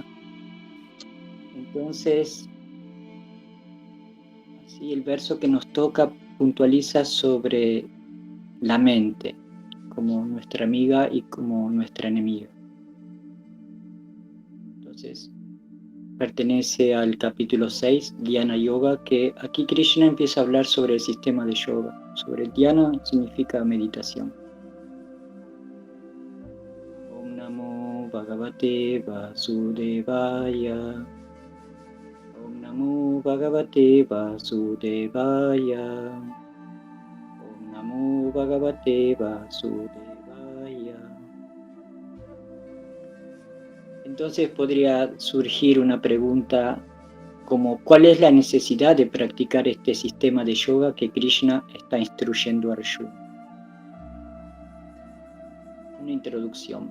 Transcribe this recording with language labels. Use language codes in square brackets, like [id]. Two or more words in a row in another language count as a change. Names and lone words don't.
[es] Entonces, así el verso que nos toca puntualiza sobre la mente como nuestra amiga y como nuestra enemiga. Entonces, pertenece al capítulo 6, Dhyana Yoga, que aquí Krishna empieza a hablar sobre el sistema de yoga. Sobre el Dhyana significa meditación. [sa] Om Namo Bhagavate Vasudevaya. Om Namo Bhagavate Vasudevaya. Om Namo Bhagavate Vasudevaya. [es] Entonces podría surgir una pregunta como ¿cuál es la necesidad de practicar este sistema de yoga que Krishna está instruyendo a Arjuna? Una introducción.